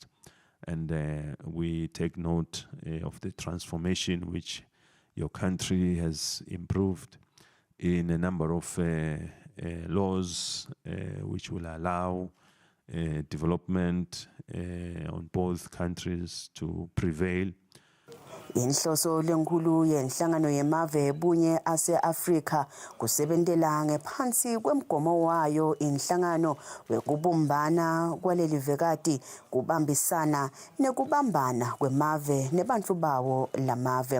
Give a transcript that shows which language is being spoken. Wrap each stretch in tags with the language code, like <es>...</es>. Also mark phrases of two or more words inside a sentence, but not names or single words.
<en>And we take note of the transformation which your country has improved in a number of laws which will allow development on both countries to prevail.</en> <ss>Inhloso lenkulu yenhlangano yemave ebunye ase-Afrika kusebentela ngephansi kwemgomo wayo inhlangano wekubumbana kwaleli vekati kubambisana nekubambana kwemave nebantfu bawo lamave.</ss>